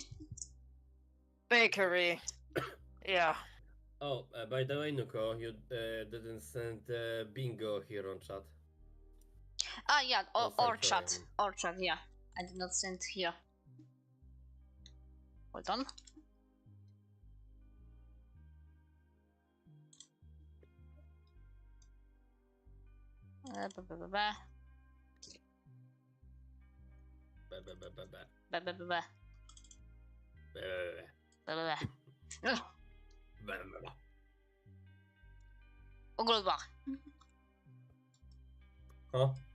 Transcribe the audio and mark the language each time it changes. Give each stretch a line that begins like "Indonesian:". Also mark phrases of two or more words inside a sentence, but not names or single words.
English: Bakery. Yeah. Oh, by the way, Nuko, you didn't send bingo here on chat. Ah, yeah, or Sorry. chat. Or chat, yeah. I did not send here. Hold on. Ba, ba, ba, ba. Ba. Ba, ba, ba. Ogolbach. Huh?